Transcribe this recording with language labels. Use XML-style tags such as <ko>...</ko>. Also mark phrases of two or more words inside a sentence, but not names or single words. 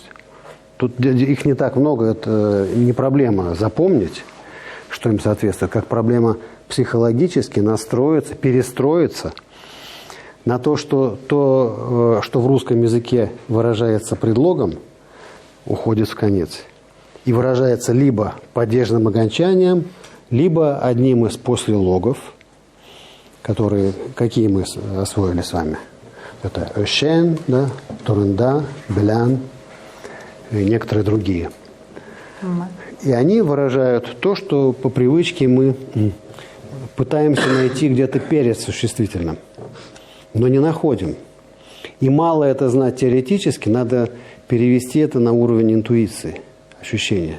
<ru>Тут их не так много, это не проблема запомнить, что им соответствует, как проблема психологически настроиться, перестроиться на то, что в русском языке выражается предлогом, уходит в конец. И выражается либо падежным окончанием, либо одним из послелогов, какие мы освоили с вами. Это «щен», да, «турында», «белян» и некоторые другие. И они выражают то, что по привычке мы пытаемся найти где-то перед существительным, но не находим. И мало это знать теоретически, надо перевести это на уровень интуиции, ощущения.</ru>